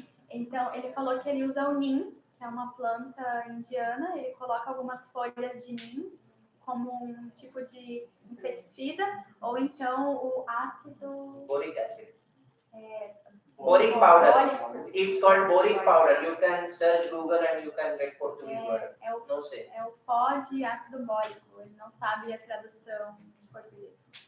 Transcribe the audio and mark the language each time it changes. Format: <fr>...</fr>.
<pt>Então, ele falou que ele usa o neem, que é uma planta indiana. Ele coloca algumas folhas de neem como um tipo de inseticida, ou então o ácido...</pt> <en>Boric acid. Boric Powder. It's called boric powder. You can search Google and you can get Portuguese word.</en> <pt>Não sei. É o pó de ácido bórico. Ele não sabe a tradução em português.</pt>